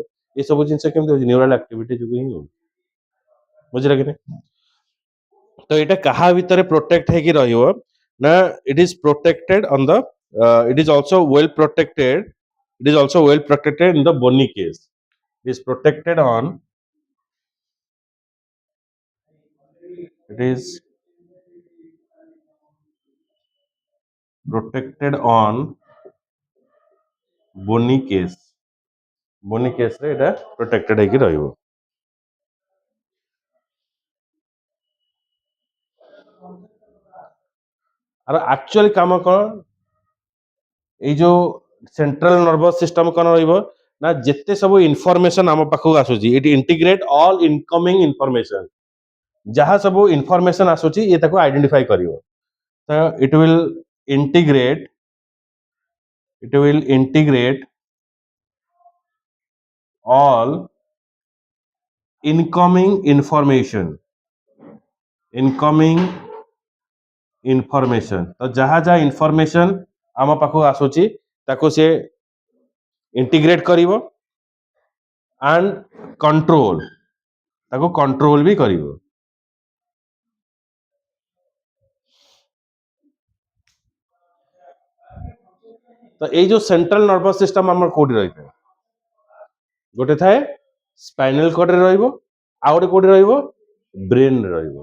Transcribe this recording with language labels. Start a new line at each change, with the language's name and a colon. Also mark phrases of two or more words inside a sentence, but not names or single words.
Odia: ଏସବୁ ଜିନିଷ କେମିତି ହଉଛି,
English: neural activity
Odia: ଯୋଗୁଁ ହିଁ ହଉଛି, ବୁଝିଲା କି ନାହିଁ? ତ ଏଇଟା କାହା ଭିତରେ ପ୍ରୋଟେକ୍ଟ ହେଇକି ରହିବ ନା,
English: it is protected on the, it is also well protected, it is also well protected in the bony case, it is protected on, it is protected on bony case, bony case
Odia: ରେ ଏଟା protected ହେଇକି ରହିବ। ଆର ଆକ୍ଚୁଆଲି କାମ କଣ, ଏଇ ଯୋଉ
English: central nervous system
Odia: କଣ ରହିବ ନା, ଯେତେ ସବୁ ଇନଫରମେସନ ଆମ ପାଖକୁ ଆସୁଛି,
English: it integrate all incoming information.
Odia: ଯାହା ସବୁ ଇନଫରମେସନ ଆସୁଛି ଇଏ ତାକୁ ଆଇଡେଣ୍ଟିଫାଇ କରିବ।
English: ତ ଇଣ୍ଟିଗ୍ରେଟ୍ it will integrate all incoming incoming information।
Odia: ତ ଯାହା ଯାହା ଇନଫରମେସନ ଆମ ପାଖକୁ ଆସୁଛି ତାକୁ ସେ ଇଣ୍ଟିଗ୍ରେଟ କରିବ
English: and control,
Odia: ତାକୁ କଣ୍ଟ୍ରୋଲ ବି କରିବ। ତ ଏଇ ଯୋଉ
English: central nervous system
Odia: ଆମର କୋଉଠି ରହିଥାଏ, ଗୋଟେ ଥାଏ
English: spinal cord ରେ
Odia: ରହିବ, ଆଉ ଗୋଟେ କୋଉଠି ରହିବ, ବ୍ରେନରେ ରହିବ।